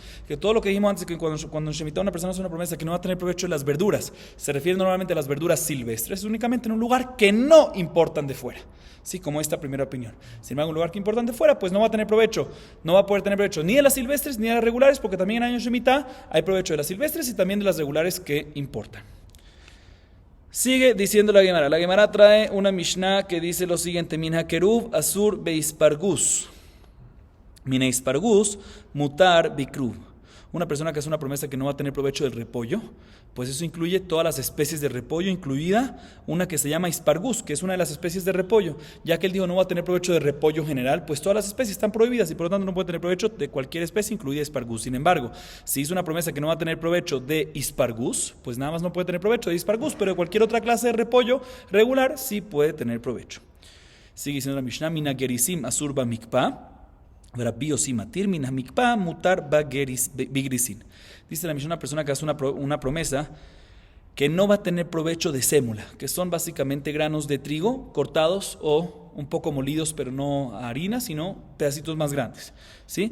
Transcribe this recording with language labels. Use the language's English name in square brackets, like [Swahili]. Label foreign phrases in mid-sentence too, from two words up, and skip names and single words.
[Spanish] Que todo lo que dijimos antes, que cuando en Shemitah una persona hace una promesa que no va a tener provecho de las verduras, se refiere normalmente a las verduras silvestres, únicamente en un lugar que no importan de fuera, ¿sí? Como esta primera opinión. Sin embargo, un lugar que importan de fuera, pues no va a tener provecho, no va a poder tener provecho ni de las silvestres ni de las regulares, porque también en año Shemitah hay provecho de las silvestres y también de las regulares que importan. Sigue diciendo la Gemara. La Gemara trae una Mishnah que dice lo siguiente: [Hebrew] מן הכרוב אסור באספרגוס. מן האספרגוס מותר בכרוב. [Spanish] Una persona que hace una promesa que no va a tener provecho del repollo, pues eso incluye todas las especies de repollo, incluida una que se llama ispargus, que es una de las especies de repollo. Ya que él dijo no va a tener provecho de repollo general, pues todas las especies están prohibidas y por lo tanto no puede tener provecho de cualquier especie, incluida ispargus. Sin embargo, si hizo una promesa que no va a tener provecho de ispargus, pues nada más no puede tener provecho de ispargus, pero de cualquier otra clase de repollo regular sí puede tener provecho. Sigue diciendo la Mishnah: [Hebrew] מן הגריסין אסור במקפה. [Spanish] Dice la Mishnah, una persona que hace una promesa que no va a tener provecho de sémola, que son básicamente granos de trigo cortados o un poco molidos, pero no a harina, sino pedacitos más grandes, ¿sí?